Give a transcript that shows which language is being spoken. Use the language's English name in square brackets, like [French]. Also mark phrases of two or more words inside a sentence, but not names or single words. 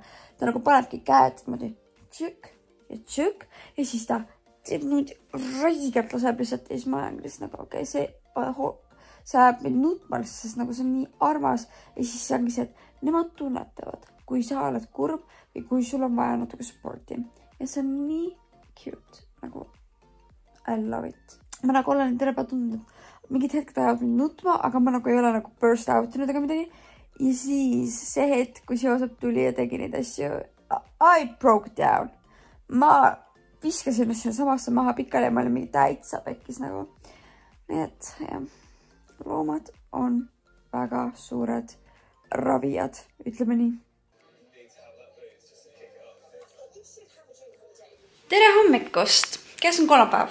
[Estonian] Ta nagu panebki käed niimoodi tšükk ja siis ta teeb niimoodi raigelt laseb lihtsalt ja siis ma olen lihtsalt nagu okei, see ajab mind nutma lihtsalt, sest nagu see on nii armas ja siis see ongi see, et nemad tunnetavad, kui sa oled kurb või kui sul on vaja natuke supporti ja see on nii cute, nagu [English] I love it. [Estonian] Ma nagu olen terve tundnud, et mingid hetked ajavad mind nutma, aga ma nagu ei ole nagu [English] burst out [Estonian] inud ega midagi. Ja siis see hetk, kui Joosep tuli ja tegi neid asju, [English] I broke down. [Estonian] Ma viskasin samasse maha pikali ja ma olin mingi täitsa pekkis nagu. Nii et jah, loomad on väga suured ravijad, ütleme nii. Tere hommikust! Kes on kolmapäev?